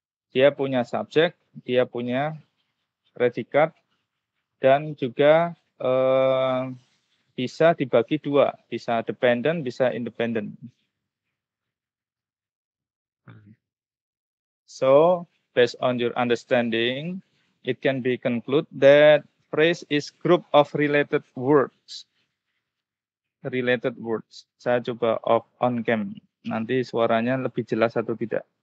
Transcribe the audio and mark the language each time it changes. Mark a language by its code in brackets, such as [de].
[id] Dia punya subjek, dia punya predikat, dan juga bisa dibagi dua, bisa dependent, bisa independent. [en] So, based on your understanding, it can be concluded that phrase is group of related words. Related words. [id] Saya coba [en] off on cam. [id] Nanti suaranya lebih jelas atau tidak.